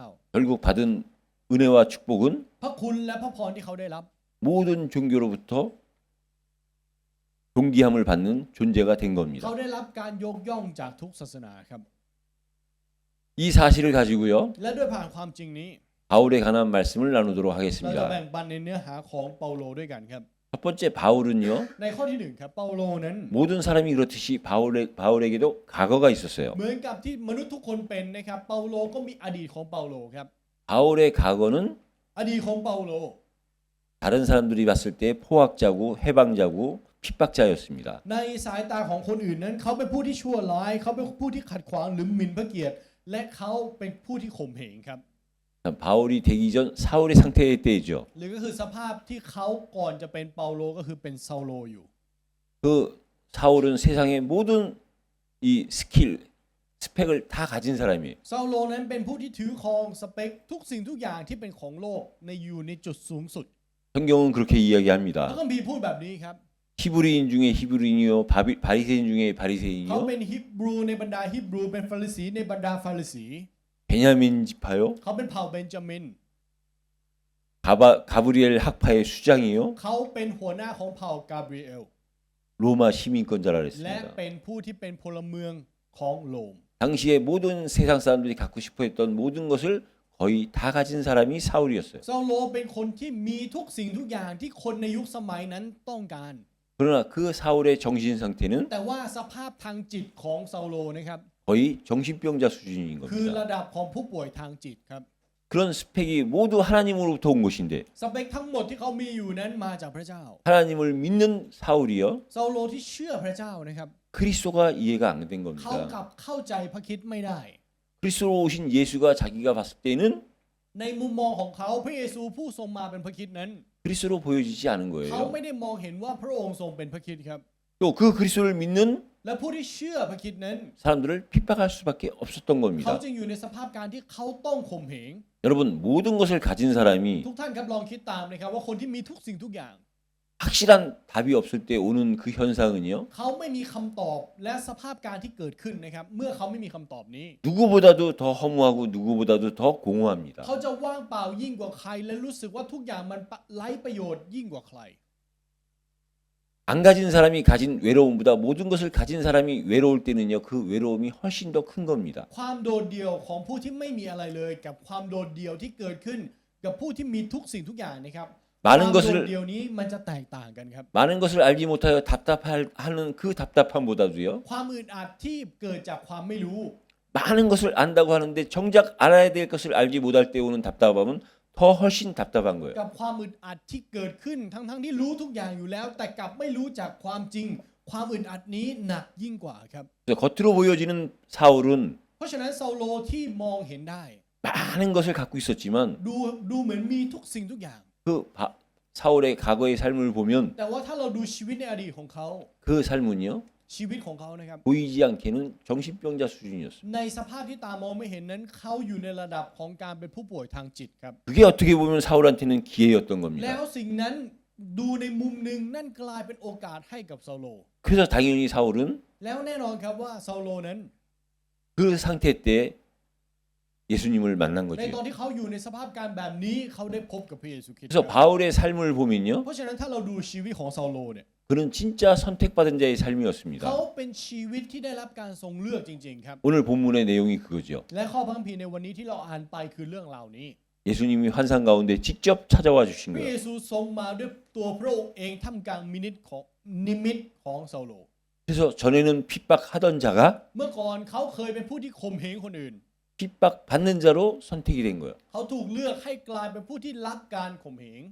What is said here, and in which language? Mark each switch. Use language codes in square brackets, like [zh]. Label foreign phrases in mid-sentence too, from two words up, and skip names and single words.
[ko] 결국 받은 은혜와 축복은 [th] พระคุณและพระพรที่เขาได้รับ [ko] 모든 종교로부터 존귀함을 받는 존재가 된 [th] เขา [ko] 겁니다. [th] ได้รับการยกย่องจากทุกศาสนาครับ [ko] 이 사실을 가지고요. [th] และด้วยผ่านความจริงนี้ [ko] 바울에 관한 말씀을 나누도록 [th] เราจะ [ko] 하겠습니다. [th] แบ่งปันในเนื้อหาของเปาโลด้วยกันครับ [ko] 첫 번째 바울은요. [th] ในข้อที่หนึ่งครับเปาโลนั้น [ko] 모든 사람이 그렇듯이 바울에게도 과거가 있었어요. [th] เหมือนกับที่มนุษย์ทุกคนเป็นนะครับเปาโลก็มีอดีตของเปาโลครับ [ko] 바울의 과거는 [th] อดีตของเปาโล [ko] 다른 사람들이 봤을 때 포악자고 해방자고 핍박자였습니다. [th] ในสายตาของคนอื่นนั้นเขาเป็นผู้ที่ชั่วร้ายเขาเป็นผู้ที่ขัดขวางหรือหมิ่นพระเกียรติและเขาเป็นผู้ที่ข่มเหงครับ [ko] 바울이 되기 전 사울의 상태 때이죠. [th] หรือก็คือสภาพที่เขาก่อนจะเป็นเปาโลก็คือเป็นซาโลอยู่ [ko] 그 사울은 세상의 모든 이 스펙을 다 가진 사람이에요. [th] ซาโลนั้นเป็นผู้ที่ถือครองสเปคทุกสิ่งทุกอย่างที่เป็นของโลกในอยู่ในจุดสูงสุด [ko] 성경은 그렇게 [th] พระ [ko] 이야기합니다. [th] คัมภีร์พูดแบบนี้ครับ [ko] 히브리인 중에 히브리인이요, 바리새인 중에 [th] เขา [ko] 바리새인이요, [th] เป็นฮิบรูในบรรดาฮิบรูเป็นฟาริสีในบรรดาฟาริสี [ko] 베냐민 지파요, [th] เขาเป็นเผ่าเบนจามิน [ko] 가브리엘 학파의 수장이요, [th] เขาเป็นหัวหน้าของเผ่ากาเบรีเอล [ko] 로마 시민권자라 [th] และ [ko] 그랬습니다. [th] เป็นผู้ที่เป็นพลเมืองของโรม [ko] 당시에 모든 세상 사람들이 갖고 싶어했던 모든 것을 거의 다 가진 사람이 사울이었어요. [th] ซาโลเป็นคนที่มีทุกสิ่งทุกอย่างที่คนในยุคสมัยนั้นต้องการ [ko] 그러나 그 사울의 정신 상태는 [th] แต่ว่าสภาพทางจิตของซาโลนะครับ [ko] 거의 정신병자 수준인 [th] คือ [ko] 겁니다. [th] ระดับของผู้ป่วยทางจิตครับ [ko] 그런 스펙이 모두 하나님으로부터 온 것인데 [th] สเปคทั้งหมดที่เขามีอยู่นั้นมาจากพระเจ้า [ko] 하나님을 믿는 사울이요 [th] ซาโลที่เชื่อพระเจ้านะครับ [ko] 그리스도가 이해가 안 된 [th] เขาก [ko] 겁니다. [th] ลับเข้าใจพระคริดไม่ได้ [ko] 그리스도로 오신 예수가 자기가 봤을 때는 [th] ในมุมมองของเขาพระเยซูผู้ทรงมาเป็นพระคริดนั้น [ko] 그리스도로 보여지지 않은 [th] เขา [ko] 거예요. [th] ไม่ได้มองเห็นว่าพระองค์ทรงเป็นพระคริดครับ [ko] 또 그 그리스도를 믿는 [th] และผู้ที่เชื่อพระคริดนั้น [ko] 사람들을 핍박할 수밖에 없었던 [th] เขา [ko] 겁니다. [th] จึงอยู่ในสภาพการที่เขาต้องข่มเหง [ko] 여러분 모든 것을 가진 사람이 [th] ทุกท่านครับลองคิดตามนะครับว่าคนที่มีทุกสิ่งทุกอย่าง [ko] 확실한 답이 없을 때 오는 그 현상은요. [th] เขาไม่มีคำตอบและสภาพการที่เกิดขึ้นนะครับเมื่อเขาไม่มีคำตอบนี้ [ko] 누구보다도 더 허무하고 누구보다도 더 공허합니다. [th] เขาจะว่างเปล่ายิ่งกว่าใครและรู้สึกว่าทุกอย่างมันไร้ประโยชน์ยิ่งกว่าใคร [ko] 안 가진 사람이 가진 외로움보다 모든 것을 가진 사람이 외로울 때는요. 그 외로움이 훨씬 더 큰 겁니다. [th] ความโดดเดี่ยวของผู้ที่ไม่มีอะไรเลยกับความโดดเดี่ยวที่เกิดขึ้นกับผู้ที่มีทุกสิ่งทุกอย่างนะครับ ความ [ko] 많은 [th] โดด [ko] 것을 [th] เดี่ยวนี้มันจะแตกต่างกันครับ [ko] 많은 것을 알지 못하여 답답하는 그 답답함보다도요. [th] ความอึดอัดที่เกิดจากความไม่รู้ [ko] 많은 것을 안다고 하는데 정작 알아야 될 것을 알지 못할 때 오는 답답함은 더 훨씬 답답한 거예요. [th] กับความอึดอัดที่เกิดขึ้นทั้งที่รู้ทุกอย่างอยู่แล้ว แต่กลับไม่รู้จากความจริง ความอึดอัดนี้หนักยิ่งกว่าครับ [ko] 그래서 겉으로 보여지는 사울은 [th] เพราะฉะนั้นซาโลที่มองเห็นได้ [ko] 많은 것을 갖고 있었지만 [th] ดูเหมือนมีทุกสิ่งทุกอย่าง [ko] 그 사울의 과거의 삶을 보면 [th] แต่ว่าถ้าเราดูชีวิตในอดีตของเขา [ko] 그 삶은요 [th] ชีวิตของเขานะครับ [ko] 보이지 않게는 정신병자 수준이었어요. [th] ในสภาพที่ตามองไม่เห็นนั้นเขาอยู่ในระดับของการเป็นผู้ป่วยทางจิตครับ [ko] 그게 어떻게 보면 사울한테는 기회였던 [th] แล้ว [ko] 겁니다. [th] สิ่งนั้นดูในมุมหนึ่งนั่นกลายเป็นโอกาสให้กับซาโล [ko] 그래서 당연히 사울은 [th] แล้วแน่นอนครับว่าซาโลนั้น [ko] 그 상태 때 예수님을 만난 [th] ใน [ko] 거죠. [th] ตอนที่เขาอยู่ในสภาพการแบบนี้เขาได้พบกับพระเยซูคริสต์ [ko] 그래서 바울의 삶을 보면요. [th] เพราะฉะนั้นถ้าเราดูชีวิตของซาโลเนี่ย [ko] 그는 진짜 선택받은 자의 [th] เขา [ko] 삶이었습니다. [th] เป็นชีวิตที่ได้รับการทรงเลือกจริงๆครับ [ko] 오늘 본문의 내용이 그거죠. [th] และข้อพระคัมภีร์ในวันนี้ที่เราอ่านไปคือเรื่องราวนี้ [ko] 예수님이 환상 가운데 직접 찾아와 주신 [th] พระเย [ko] 거예요. [th] ซูทรงมาด้วยตัวพระองค์เองท่ามกลางนิมิตของซาโล [ko] 그래서 전에는 핍박하던 자가 [th] เมื่อก่อนเขาเคยเป็นผู้ที่ข่มเหงคนอื่น [ko] 핍박받는 자로 선택이 된 거예요. [th] เขาถูกเลือกให้กลายเป็นผู้ที่รับการข่มเหง